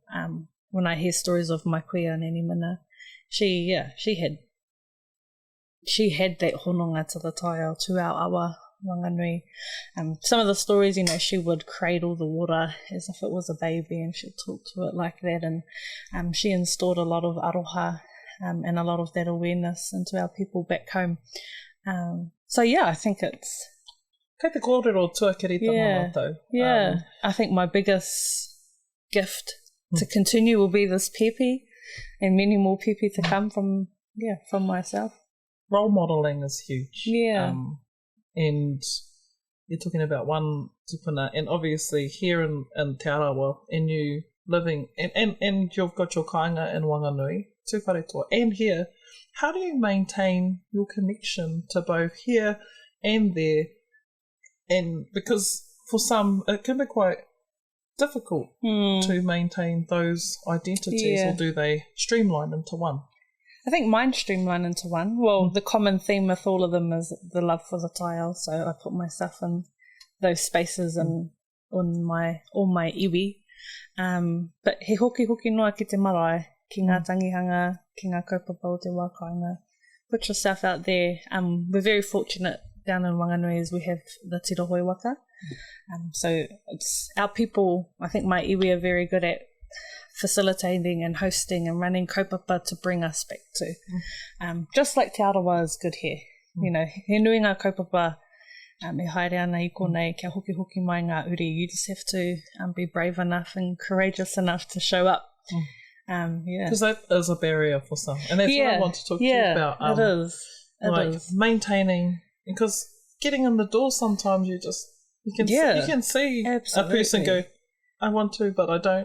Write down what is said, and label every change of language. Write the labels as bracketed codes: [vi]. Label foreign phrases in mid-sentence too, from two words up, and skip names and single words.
[en] When I hear stories of my queer Nene Mina, she had that hononga to the taio, to our awa, Wanganui. Some of the stories, she would cradle the water as if it was a baby and she'd talk to it like that. And she installed a lot of aroha and a lot of that awareness into our people back home. I think it's... [mi] Kei te kōrero tuakirita mātou. [en] I think my biggest gift to continue will be this pepe and many more pepe to come from myself. Role modelling is huge. And you're talking about one tupuna, and obviously here in Te Arawa, and you living, and you've got your kāinga in Wanganui, tū wharetoa, and here, how do you maintain your connection to both here and there? And because for some, it can be quite difficult to maintain those identities, or do they streamline into one? I think mine streamline into one. Well, the common theme with all of them is the love for the taio, so I put myself in those spaces and on all my iwi. [mi] But he hoki noa ki te marae, ki ngā tangihanga, ki ngā kaupapa o te wākainga. [en] Put yourself out there. We're very fortunate down in Wanganui as we have the tirohoi waka. So it's our people, I think my iwi are very good at facilitating and hosting and running kaupapa to bring us back to. Just like Te Arawa is good here. [mi] He nui ngā kaupapa, e haere ana I konei, kia hoki mai ngā uri. [en] You just have to be brave enough and courageous enough to show up. Because that is a barrier for some. And that's what I want to talk to you about. It is. Maintaining, because getting in the door sometimes you can see a person go, I want to, but I don't.